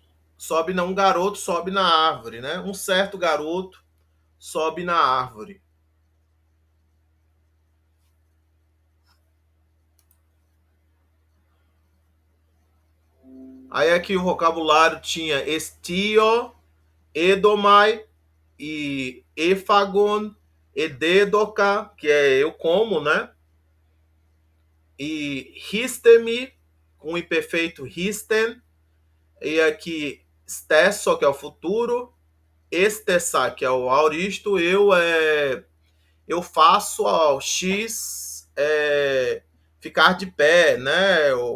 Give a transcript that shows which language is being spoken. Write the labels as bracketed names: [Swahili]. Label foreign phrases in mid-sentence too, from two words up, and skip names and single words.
[Portuguese] Sobe um garoto sobe na árvore, né? Um certo garoto sobe na árvore. Aí aqui o vocabulário tinha [Greek] ἐσθίω, ἔδομαι [Portuguese] e [Greek] ἔφαγον, ἐδήδοκα, [Portuguese] que é eu como, né? E histemi, com o imperfeito histen, e aqui stesso, que é o futuro, estessa, que é o auristo, eu faço ao X ficar de pé, né?